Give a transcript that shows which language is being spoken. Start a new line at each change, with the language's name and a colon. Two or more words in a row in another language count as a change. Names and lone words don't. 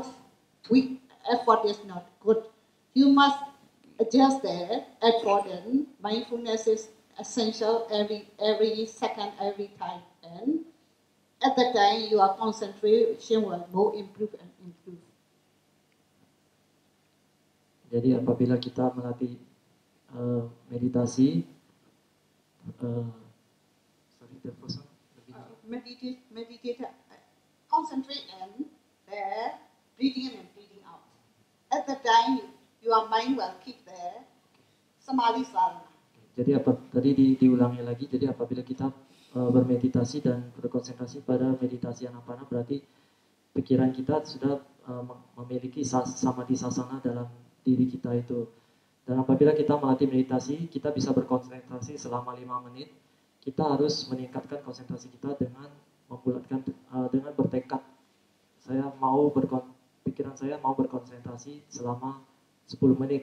English: Weak effort is not good. You must adjust the effort, and mindfulness is essential every second, every time. And at the time, your concentration will more improve and improve.
Indonesian: Jadi apabila kita melatih meditasi.
English: Sorry, the first one. Meditate, concentrate on the breathing in and breathing out. At the time, your mind will keep the samadhi sadhana.
Indonesian: Jadi apa tadi diulangi lagi. Jadi apabila kita bermeditasi dan berkonsentrasi pada meditasi anapana, berarti pikiran kita sudah memiliki samadhi sasana dalam diri kita itu. Dan apabila kita melatih meditasi, kita bisa berkonsentrasi selama 5 menit. Kita harus meningkatkan konsentrasi kita dengan membulatkan, dengan bertekad. Pikiran saya mau berkonsentrasi selama 10 menit.